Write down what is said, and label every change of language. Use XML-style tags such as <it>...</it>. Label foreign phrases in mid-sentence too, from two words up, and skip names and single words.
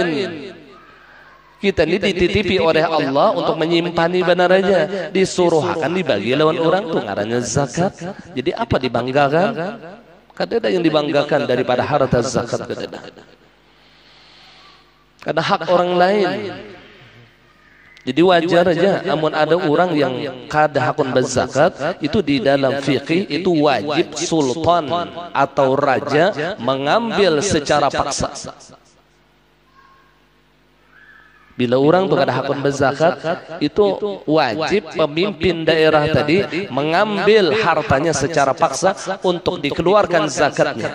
<bjn>Kita ini dititipi oleh Allah untuk menyimpannya benar aja, disuruh akan dibagi lawan orang tuh ngarannya zakat. Jadi apa dibanggakan? Kadang yang dibanggakan daripada harta zakat kadang. Karena hak orang lain. Jadi wajar aja namun ada orang yang kada hakun berzakat, itu di dalam fikih itu wajib sultan atau raja mengambil secara paksa. Bila orang tuh kada hakun berzakat, itu wajib pemimpin daerah tadi mengambil hartanya secara paksa untuk dikeluarkan zakatnya.</bjn>